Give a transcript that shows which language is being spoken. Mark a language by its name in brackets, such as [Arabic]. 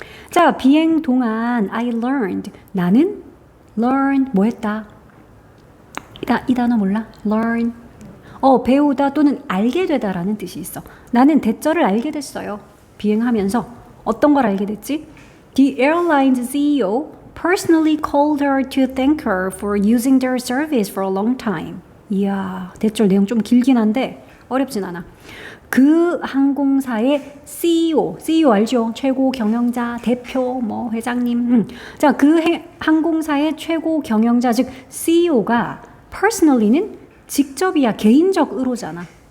[Korean] 자, 비행 동안 I learned, 나는 learn 뭐 했다? 이 단어 몰라? learn. 배우다 또는 알게 되다라는 뜻이 있어. 나는 대절을 알게 됐어요. 비행하면서. 어떤 걸 알게 됐지? [English] The airline's CEO personally called her to thank her for using their service for a long time. [Korean] 이야, 대절 내용 좀 길긴 한데 어렵진 않아. 그 항공사의 CEO 알죠? 최고 경영자, 대표, 뭐 회장님. 자, 그 항공사의 최고 경영자 즉 CEO가 personally는 직접이야, 개인적 의로잖아.